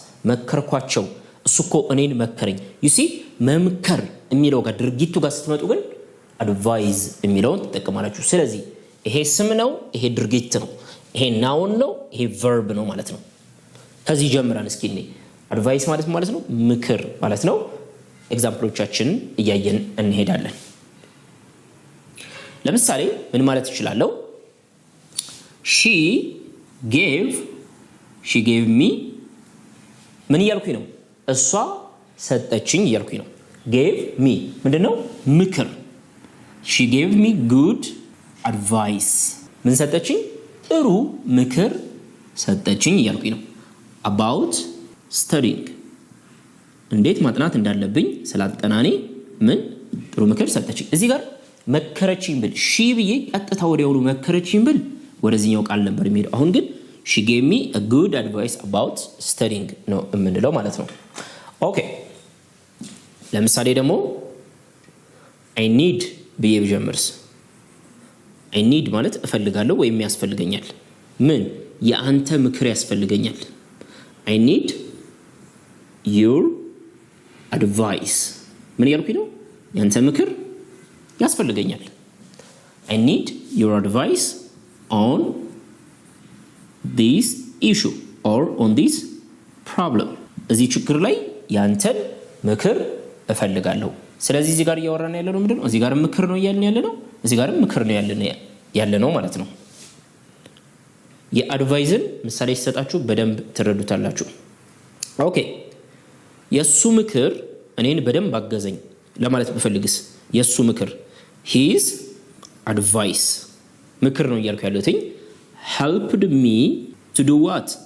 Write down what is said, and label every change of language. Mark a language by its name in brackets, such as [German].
[Amharic] መከርኳቸው፣ እሱ እኮ እኔን መከረኝ። ዩሲ መምከር የሚለው ጋር ድርጊቱ ጋር ስትመጡ ግን አድቫይዝ የሚለውን ትጠቀማላችሁ። ስለዚህ ይሄ ስም ነው፣ ይሄ ድርጊት ነው፣ ይሄ ናውን ነው፣ ይሄ ቨርብ ነው ማለት ነው። ከዚህ ጀምረን እስኪ አድቫይስ ማለት ነው ምክር ማለት ነው። ኤግዛምፕሎቻችንን እያየን እንሄዳለን። ለምሳሌ ምን ማለት እችላለሁ? she gave me ምን እያልኩኝ ነው? እሷ ሰጠችኝ እያልኩኝ ነው። [English] gave me [Amharic] ምንድነው? ምክር። [English] she gave me good advice [Amharic] ምን ሰጠችኝ? ጥሩ ምክር ሰጠችኝ እያልኩኝ ነው። [English] about studying [Amharic] እንዴት ማጥናት እንዳለብኝ ስላጠናኔ ምን ጥሩ ምክር ሰጠችኝ። እዚህ ጋር መከረችኝ ብል ሺ ብዬ ቀጥታ ወዲያውኑ መከረችኝ ብል ወደዚህኛው ቃል ነበር የሚሄደው። አሁን ግን [English] she gave me a good advice about studying [Amharic] ነው የምንለው ማለት ነው። ኦኬ ለምሳሌ ደግሞ [English] I need [Amharic] ብዬ ብጀምርስ I need ማለት እፈልጋለሁ ወይም ያስፈልገኛል። ምን የአንተ ምክር ያስፈልገኛል። [English] I need your advice [Amharic] ምን ያልኩኝ ነው? ያንተ ምክር ያስፈልገኛል። [English] I need your advice on this issue or on this problem. [Amharic] እዚህ ችግር ላይ ያንተን ምክር እፈልጋለሁ። ስለዚህ እዚህ ጋር እያወራን ያለነው ምንድነው? እዚህ ጋር ምክር ነው እያልን ያለነው፣ እዚህ ጋር ምክር ነው ያለነው ማለት ነው። የአድቫይዝን ምሳሌ ሲሰጣችሁ በደንብ ትረዱታላችሁ። ኦኬ የሱ ምክር እኔን በደንብ አገዘኝ ለማለት ብፈልግስ የሱ ምክር [English] his advice [Amharic] ምክር ነው እያልኩ ያለሁት [English] helped me to do what?